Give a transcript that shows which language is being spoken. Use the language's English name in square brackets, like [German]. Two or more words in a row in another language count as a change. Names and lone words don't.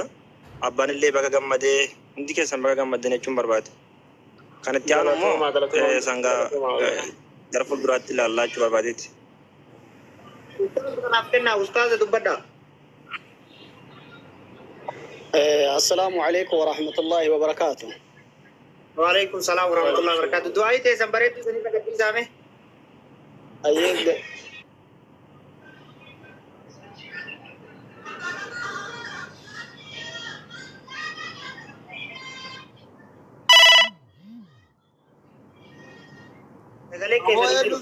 [Oromo] Abbaan illee baga gammadee hundi keessan baga gammaddan jechuun barbaada. Kan itti aanu immoo sangaa gara fuulduraatti ilaallaa jechuu barbaadeeti. Kanaaf kennaa ustaaza dubbadha. [Arabic] السلام عليكم ورحمة الله وبركاته. وعليكم السلام ورحمة الله وبركاته. [Oromo] Du'aayi teessan bareedduu sanii dhaggeeffisaame. Ayyee sagalee keessatti